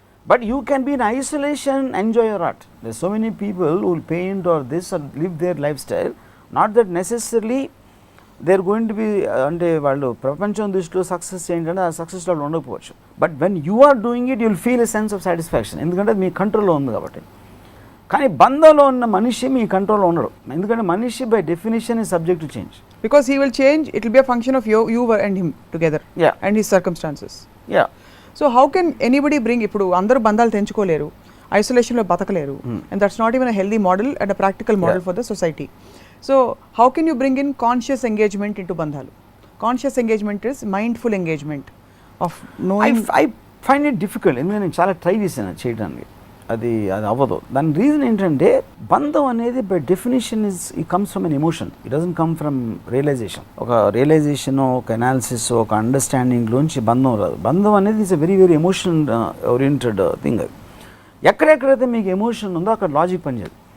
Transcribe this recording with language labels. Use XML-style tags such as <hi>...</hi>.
<en>But you can be in isolation, enjoy your art. There so many people who will paint or this or live their life style, not that necessary they are going to be,</en> <te>అంటే వాళ్ళు ప్రపంచం దృష్టిలో success ఏంటంటే ఆ సక్సెస్లో ఉండకపోవచ్చు.</te> <en>but when you are doing it you'll feel a sense of satisfaction,</en> <te>ఎందుకంటే అది మీ కంట్రోల్లో ఉంది కాబట్టి. కానీ బంధంలో ఉన్న మనిషి మీ కంట్రోల్లో ఉండడు, ఎందుకంటే మనిషి</te> <en>By definition is subject to change. Because he will change, it will be a function of you and him together. Yeah. And his circumstances. Yeah. So how can anybody bring,</en> <te>ఇప్పుడు అందరూ బంధాలు తెంచుకోలేరు, ఐసోలేషన్లో బతకలేరు,</te> <en>and that's not even a healthy model and a practical model for the society. So how can you bring in conscious engagement into బంధాలు? Conscious engagement is mindful engagement of knowing. I find it difficult.</en> <te>ఎందుకంటే నేను చాలా try చేశాను చేయడానికి, అది అవ్వదు. దాని reason ఏంటంటే బంధం అనేది by definition</te> <en>It comes from an emotion, it doesn't come from realisation.</en> <te>ఒక రియలైజేషన్, ఒక అనాలిసిస్, ఒక అండర్స్టాండింగ్లోంచి బంధం రాదు. బంధం అనేది</te> <en>Is a very very emotion oriented thing.</en> <te>అది ఎక్కడెక్కడైతే మీకు ఎమోషన్ ఉందో అక్కడ లాజిక్ పనిచేయదు.</te>